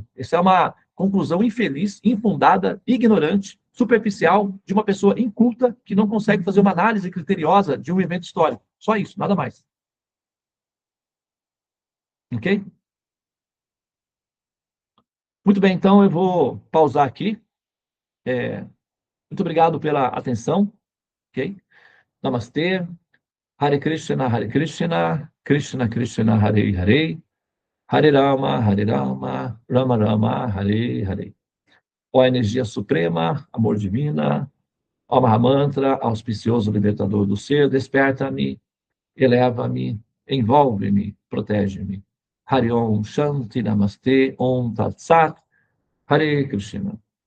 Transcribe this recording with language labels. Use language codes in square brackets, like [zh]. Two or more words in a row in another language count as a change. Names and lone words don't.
[pt] Essa é uma conclusão infeliz, infundada, ignorante, superficial, de uma pessoa inculta que não consegue fazer uma análise criteriosa de um evento histórico. Só isso, nada mais. Ok? Muito bem, então eu vou pausar aqui. Muito obrigado pela atenção, ok? Namastê, [sa] Hare Krishna, Krishna Krishna, Hare Hare, Hare Rama, Rama Rama, Hare Hare. [pt] Ó energia suprema, amor divina, ó Mahamantra, auspicioso libertador do ser, desperta-me, eleva-me, envolve-me, protege-me. [sa] Hare Om Shanti Namastê, Om Tat Sat, Hare Krishna.